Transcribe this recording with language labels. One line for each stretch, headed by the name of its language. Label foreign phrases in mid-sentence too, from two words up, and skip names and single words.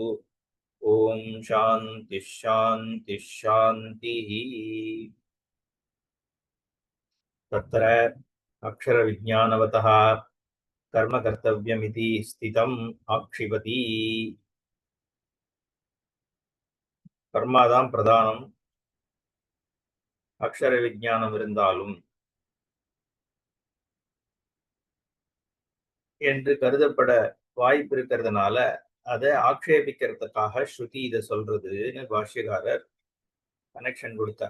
Sanskrit: ॐ शान्तिः शान्तिः शान्तिः। तत्र अक्षरविज्ञानवतः कर्म कर्तव्यमिति स्थितम् आक्षिपति।
Tamil: कर्माதான் பிரதானம், அக்ஷர விஞ்ஞானம் இருந்தாலும் என்று கருதப்பட வாய்ப்பு இருக்கிறதுனால அதை ஆக்ஷேபிக்கிறதுக்காக ஸ்ருதி இதை சொல்றதுன்னு பாஷ்யக்காரர் கனெக்ஷன் கொடுத்தார்.